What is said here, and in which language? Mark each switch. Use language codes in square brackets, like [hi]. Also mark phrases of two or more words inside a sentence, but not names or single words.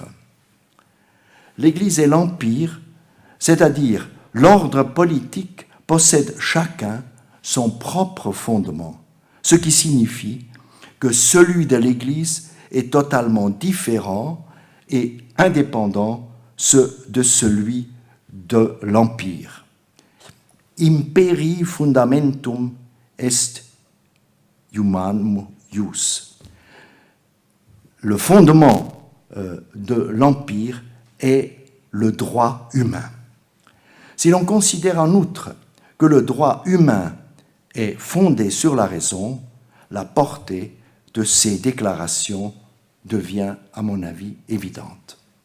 [fr] L'Église et l'Empire, c'est-à-dire l'ordre politique, possèdent chacun son propre fondement, ce qui signifie que celui de l'Église est totalement différent et indépendant de celui de l'Empire. [la] Imperi fundamentum est humanum ius. [fr] Le fondement de l'Empire est le droit humain. Si l'on considère en outre que le droit humain est fondé sur la raison, la portée de ces déclarations devient, à mon avis, évidente.